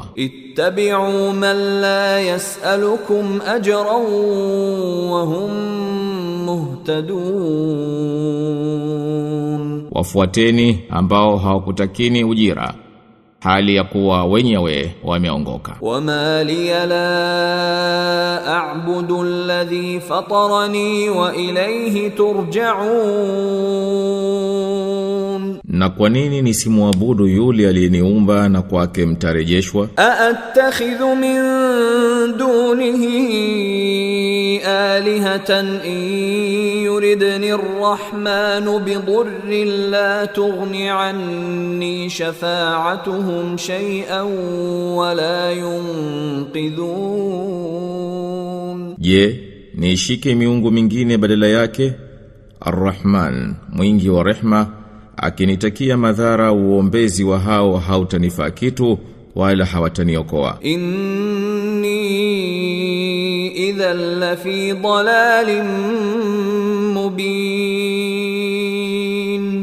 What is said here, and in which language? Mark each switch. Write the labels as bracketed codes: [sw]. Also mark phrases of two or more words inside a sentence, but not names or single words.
[ar] اتبعوا من لا يسألكم أجرا وهم مهتدون. [sw] Wafuateni ambao hawakutakini ujira hali ya kuwa wenyewe wameongoka. [ar] وما لي لا أعبد الذي فطرني وإليه ترجعون. [sw] Na kwa nini nisimwabudu yule aliyeniumba na kwake mtarejeshwa? [ar] أأتخذ من دونه آلهة إن يردني الرحمن بضر لا تغني عني شفاعتهم شيئا ولا ينقذون. [sw] Je, niishike miungu mingine badala yake? Ar-Rahman, mwingi wa rehma, akinitakia madhara uombezi wa hao hautanifaa kitu wala hawataniokoa. [ar] إني إذا لفي ضلال مبين.